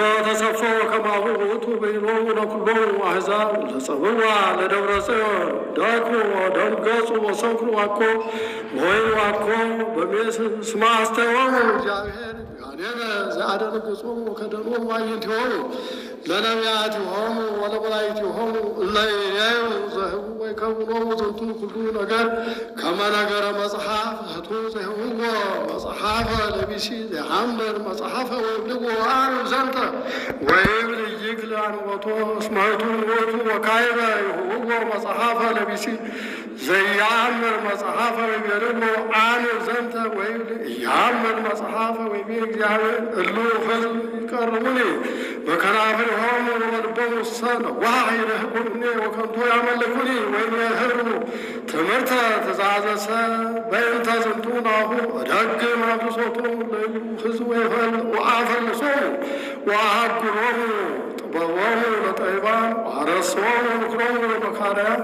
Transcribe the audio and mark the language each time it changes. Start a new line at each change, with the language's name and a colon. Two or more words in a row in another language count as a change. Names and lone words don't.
Geez: ተሰፎ ወከማሁ ውእቱ በኢሎሙ ለኵሎሙ አሕዛብ ለጸብዋ ለደብረ ጽዮን ደክሙ ወደንገጹ ወሰክሩ ዋኮ ወወይኑ ዋኮ በሜስ እስመ አስተዮሙ እግዚአብሔር ጋኔነ ዘአደነገጾሙ ወከደኖሙ አዕይንቲሆሙ ለነቢያቲሆሙ ወለመላእክቲሆሙ እለ ይሬዩ ዘህቡ ወይከውኖሙ ዝንቱ ኩሉ ነገር ከመ ነገረ መጽሐፍ ህቱ ዘይህብዎ መጽሐፈ ለቢሲ ዘይሐምር መጽሐፈ ወይብልዎ አንብ ዘንተ ወይብል ይክል አንወቶ እስመ ህቱ ውእቱ ወካዕበ ይሁብዎ መጽሐፈ ለቢሲ ዘያምር መጽሐፈ ወይቤልዎ አንብ ዘንተ ወይብል ያምር መጽሐፈ ወይቤ እግዚአብሔር እሉ ሕዝብ ይቀርቡኒ በከናፍሪሆሙ ወበልቦሙ ነዋሕ ይረህቁኒ ወከንቶ ያመልኩኒ ወይምህሩ ትምህርተ ትእዛዘሰ በእንተ ዝንቱ ናሁ እደግም አብሶቶሙ ለእሉ ሕዝብ ወአፈልሶሙ ወአሐግሮሙ ጥበቦሙ ለጠቢባን ወአረስዖሙ ምክሮሙ ለመካርያን